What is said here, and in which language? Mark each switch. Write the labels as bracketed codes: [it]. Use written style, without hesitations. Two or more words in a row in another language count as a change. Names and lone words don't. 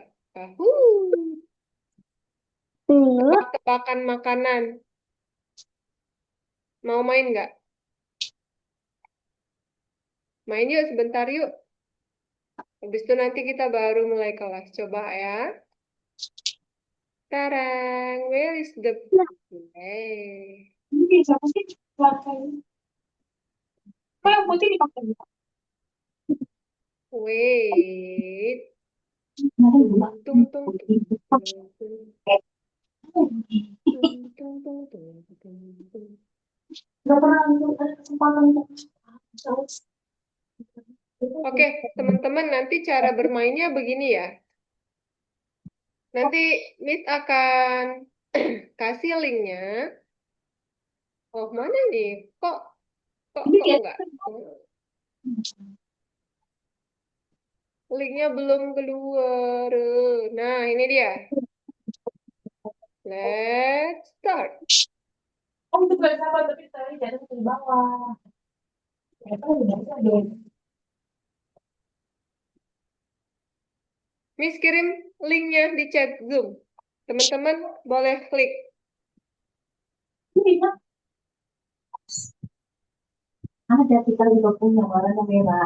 [id] Kahoot. Enggak. Tebak-tebakan makanan. Mau main nggak? Main yuk sebentar yuk. Habis itu nanti kita baru mulai kelas. Coba ya. [en] Tarang, where is the play? [id] Ini siapa sih? Warnanya. Kok yang putih dipakai juga? Wait. Kemarin Tung dua. tung tung tung tung tung tung tung tung tung tung tung. Nggak pernah ada kesempatan untuk Oke, teman-teman nanti cara bermainnya begini ya. Nanti Miss akan kasih linknya. Oh, mana nih? Kok kok ini kok dia. enggak? Linknya belum keluar. Nah, ini dia. [en] Let's start. [id] Oh, itu bukan sahabat, tapi tadi jatuh di bawah. Ternyata udah ada. Miss kirim linknya di chat Zoom. Teman-teman boleh klik. Ini kan ada, kita juga punya warna merah.